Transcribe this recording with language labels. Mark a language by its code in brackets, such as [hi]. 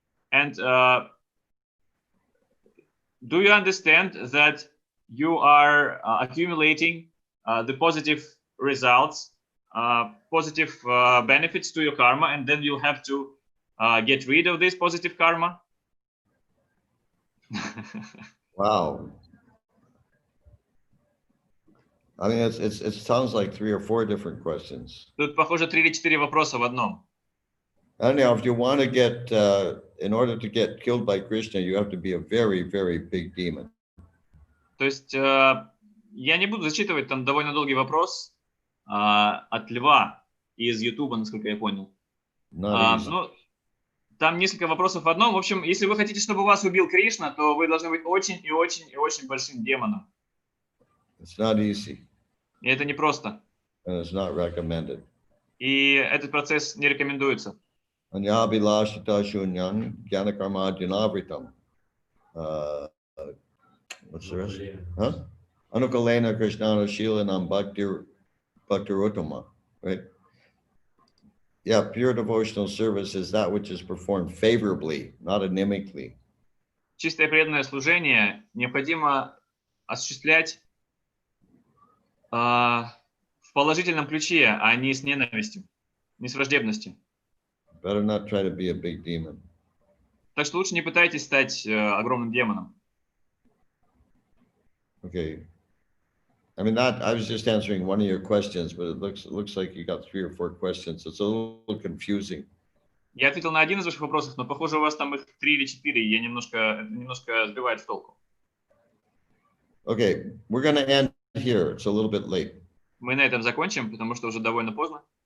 [en] And do you understand that you are accumulating the positive results, positive benefits to your karma, and then you have to get rid of this positive karma? Wow. I mean, it sounds like 3 or 4 different questions. [ru] Тут, похоже, 3 или 4 вопроса в одном. [en] Anyhow, if you want to get, in order to get killed by Krishna, you have to be a very, very big demon. [ru] То есть я не буду зачитывать там довольно долгий вопрос от Льва из Ютуба, насколько я понял. Ну, там несколько вопросов в одном. В общем, если вы хотите, чтобы вас убил Кришна, то вы должны быть очень и очень и очень большим демоном. [en] It's not easy. [ru] И это не просто. [en] And it's not recommended. [ru] И этот процесс не рекомендуется. [sa] Anyabilashita shunyan gyanakarmadyanavritam. [en] What's the rest? Huh? [sa] Anukalena krishnana shilanam bhaktiruttama. [en] Right? Yeah, pure devotional service is that which is performed favorably, not anemically. [ru] Чистое преданное служение необходимо осуществлять в положительном ключе, а не с ненавистью, не с враждебностью. [en] Better not try to be a big demon. [ru] Так что лучше не пытайтесь стать огромным демоном. [en] Okay. I mean, I was just answering one of your questions, but it looks like you got 3 or 4 questions. It's a little confusing. [ru] Я ответил на один из ваших вопросов, но похоже у вас там их 3 или 4, и это немножко сбивает с толку. [en] Okay, we're going to end here. It's a little bit late. [ru] Мы на этом закончим, потому что уже довольно поздно.